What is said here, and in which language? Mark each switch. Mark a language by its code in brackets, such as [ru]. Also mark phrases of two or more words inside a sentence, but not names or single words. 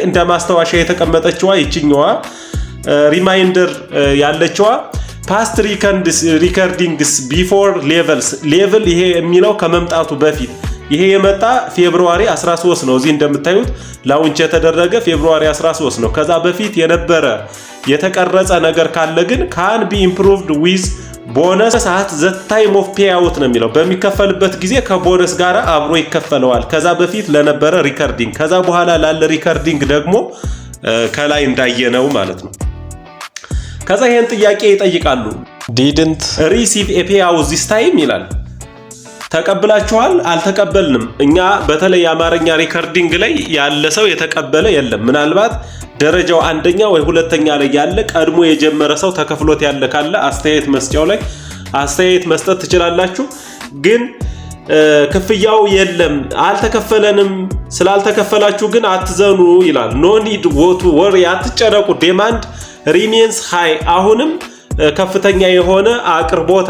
[am] እንደ ማስታወሻ የተቀመጠችዋ ይችኛዋ ሪማይንደር ያለችዋ [en] past recordings before levels level [am] ይሄ የሚለው ከመምጣቱ በፊት ይሄ የመጣ ፌብሩዋሪ 13 ነው። እዚህ እንደምታዩት ላውንች የተደረገ ፌብሩዋሪ 13 ነው። ከዛ በፊት የነበረ የተቀረጸ ነገር ካለ ግን [en] can be improved with bonus at the time of payout [am] ነው የሚለው። በሚከፈልበት ጊዜ ከቦነስ ጋር አብሮ ይከፈለዋል። ከዛ በፊት ለነበረ ሪከርዲንግ፣ ከዛ በኋላ ላለ ሪከርዲንግ ደግሞ ከላይ እንዳየነው ማለት ነው። ከዛ ይሄን ጥያቄ ይጠይቃሉ። [en] didn't receive a payout this time [am] ይላል። ተቀብላችኋል? አልተቀበልንም። እኛ በተለይ የአማርኛ ሪከርዲንግ ላይ ያለ ሰው የተቀበለ የለም። ምናልባት ደረጃው አንደኛ ወይ ሁለተኛ ላይ ያለ ቀድሞ የጀመረ ሰው ተከፍሎት ያለ ካለ አስተያየት መስጫው ላይ አስተያየት መስጠት ትችላላችሁ። ግን ክፍያው የለም አልተከፈለንም፣ ስላልተከፈላችሁ ግን አትዘኑ ይላል። [en] no need to worry፣ [am] አትጨነቁ። [en] demand remains high፣ [am] አሁንም ከፍተኛ የሆነ አቅርቦት